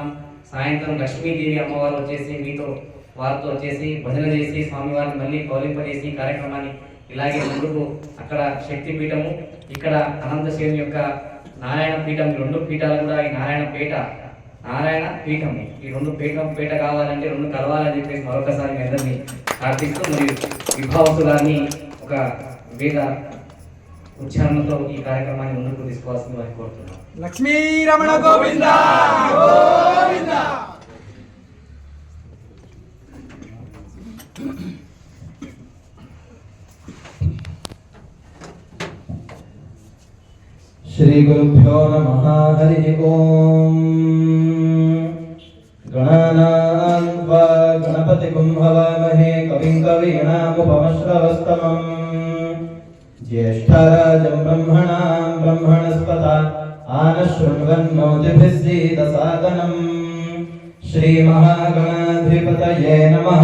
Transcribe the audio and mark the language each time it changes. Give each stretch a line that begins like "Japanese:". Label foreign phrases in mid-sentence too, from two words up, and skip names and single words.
Telugu: సాయంత్రం లక్ష్మీదేవి అమ్మవారు వచ్చేసి వారితో వచ్చేసి భజన చేసి స్వామివారిని మళ్ళీ కౌలింపజేసి కార్యక్రమాన్ని ఇలాగే ముందుకు అక్కడ శక్తిపీఠము, ఇక్కడ అనంతశేని యొక్క నారాయణ పీఠం, ఈ రెండు పీఠాలు కూడా ఈ నారాయణ పీఠము ఈ రెండు పీఠ కావాలంటే రెండు కలవాలని చెప్పేసి మరొకసారి మీ అందరినీ ప్రార్థిస్తూ మరియు విభావసు గారిని ఒక వేద ఉచ్చారణతో ఈ కార్యక్రమాన్ని ముందుకు తీసుకోవాల్సింది వారికి కోరుతున్నాం. లక్ష్మీ రమణ గోవింద గోవింద.
Sanskrit: श्री गुरुभ्यो नमः। हरि ओम। गणानां त्वा गणपतिगुं हवामहे कविं कवीनामुपमश्रवस्तमम् ज्येष्ठराजं ब्रह्मणां ब्रह्मणस्पत आनशृण्वन्नोतिभिस्सीदसादनम् श्रीमहागणाधिपतये नमः।